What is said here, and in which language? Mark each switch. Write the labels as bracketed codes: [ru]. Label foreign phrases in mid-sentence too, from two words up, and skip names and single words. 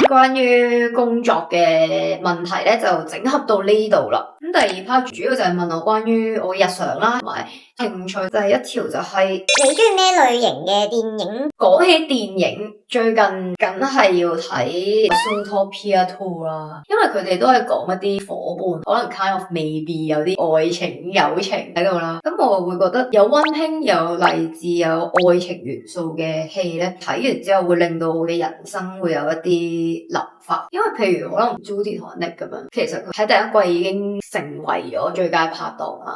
[yue] 關於工作嘅問題咧，就整合到呢度啦。咁第二 part 主要就係問我關於我日常啦，同埋興趣。第一條就係你中意咩類型嘅電影？講起電影，最近梗係要睇 Zootopia 2啦，因為佢哋都係講一啲伙伴，可能 [en] kind of maybe [yue] 有啲愛情、友情喺度啦。咁我會覺得有溫馨、有勵志、有愛情元素嘅戲咧，睇完之後會令到我嘅人生會有一啲諗法，因為譬如可能 Judy 同 Nick 咁樣，其實佢喺第一季已經成為咗最佳拍檔啦。